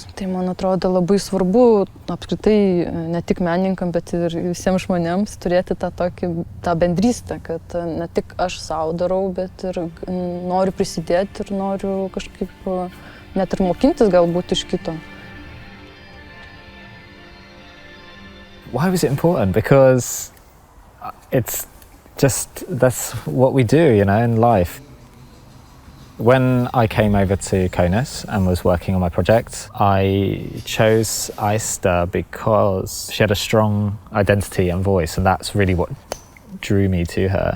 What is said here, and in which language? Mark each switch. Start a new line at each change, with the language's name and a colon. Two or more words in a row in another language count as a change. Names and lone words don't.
Lithuanian: Tai man atrodo labai svarbu apskritai ne tik menininkam, bet ir visiems žmonėms turėti tą bendrystę, kad ne tik aš savo darau, bet ir noriu prisidėti ir noriu kažkaip net ir mokintis galbūt iš kito.
English: Why was it important? Because that's what we do, you know, in life. When I came over to Kaunas and was working on my project, I chose Ista because she had a strong identity and voice, and that's really what drew me to her.